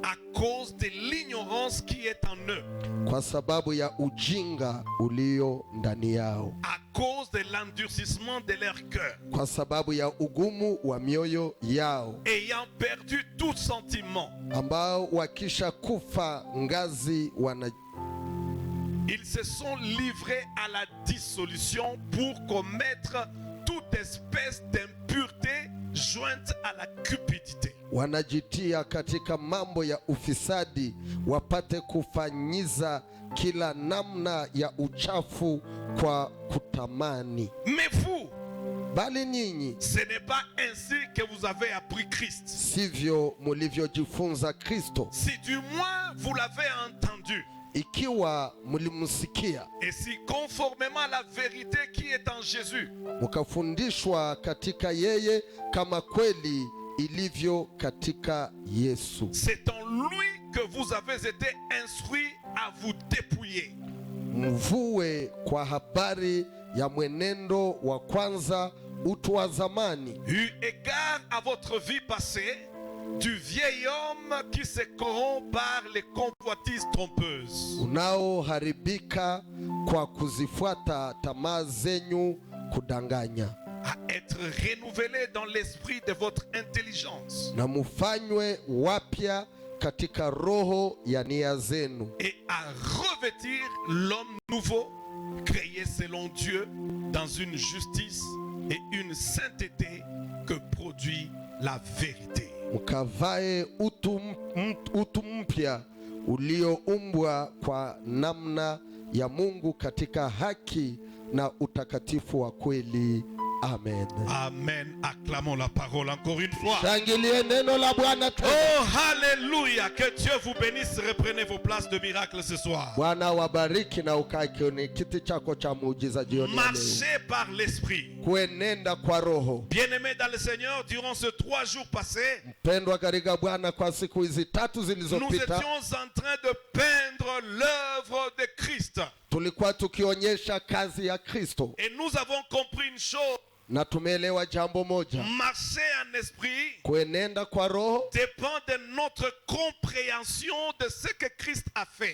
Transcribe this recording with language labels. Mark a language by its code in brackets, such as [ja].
[fr] À cause de l'ignorance qui est en eux. [sw] kwa sababu ya ujinga ulio ndani yao, [fr] À cause de l'endurcissement de leur cœur. [sw] kwa sababu ya ugumu wa mioyo yao, [fr] Ayant perdu tout sentiment. [sw] ambao wakisha kufa ngazi [fr] Ils se sont livrés à la dissolution pour commettre toute espèce d'impureté jointe à la cupidité. [sw] wanajitia katika mambo ya ufisadi, wapate kufanyiza kila namna ya uchafu kwa kutamani. [fr] Mais vous, [sw] Bali nyinyi [fr] ce n'est pas ainsi que vous avez appris Christ. [sw] sivyo mulivyojifunza Kristo, [fr] Si du moins vous l'avez entendu, [sw] ikiwa mlimsikia [fr] et si conformément à la vérité qui est en Jésus, [sw] mukafundishwa katika yeye, kama kweli ilivyo katika Yesu. [fr] c'est en lui que vous avez été instruits à vous dépouiller. [sw] Mvue kwa habari ya mwenendo wa kwanza, utu wa zamani, [fr] Eu égard à votre vie passée, du vieil homme qui se corrompt par les convoitises trompeuses, [sw] unaoharibika kwa kuzifuata tamaa zenyu kudanganya, [fr] à être renouvelé dans l'esprit de votre intelligence [sw] na mufanywe wapya katika roho ya nia zenu, [fr] et à revêtir l'homme nouveau, créé selon Dieu dans une justice et une sainteté que produit la vérité. [sw] mukavae utu mpya ulioumbwa kwa namna ya Mungu katika haki na utakatifu wa kweli. [fr] Amen. [sw] Amen. [fr] Acclamons la parole encore une fois. [sw] Shangilie neno la Bwana tena. [fr] Oh, alléluia. Que Dieu vous bénisse. Reprenez vos places de miracle ce soir. [sw] Bwana wabariki na ukae kwenye kiti chako cha muujiza jioni ya leo. [fr] Marchez par l'esprit. [sw] Kuenenda kwa roho. [fr] Bien-aimés dans le Seigneur, durant ces 3 jours passés, [sw] Mpendwa katika Bwana, kwa siku hizi 3 [fr] nous [sw] zilizopita [fr] étions en train de peindre l'œuvre de Christ. [sw] tulikuwa tukionyesha kazi ya Kristo, [fr] Et nous avons compris une chose. [sw] na tumeelewa jambo moja: [fr] Marcher en esprit [sw] kuenenda kwa roho [fr] dépend de notre compréhension de ce que Christ a fait.